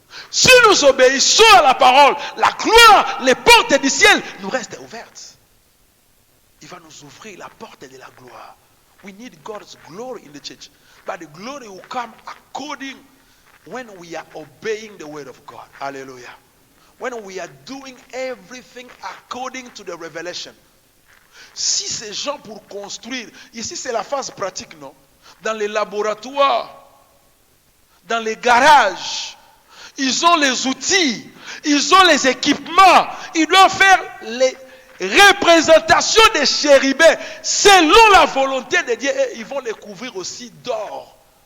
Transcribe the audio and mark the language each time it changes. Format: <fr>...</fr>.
<fr>Si nous obéissons à la parole, la gloire, les portes du ciel nous restent ouvertes. Il va nous ouvrir la porte de la gloire.</fr> <en>We need God's glory in the church. But the glory will come according when we are obeying the word of God. Hallelujah. When we are doing everything according to the revelation.</en> <fr>Si ces gens pour construire, ici c'est la phase pratique, non? Dans les laboratoires, dans les garages, ils ont les outils, ils ont les équipements, ils doivent faire les représentations des chérubins selon la volonté de Dieu et ils vont les couvrir aussi d'or.</fr>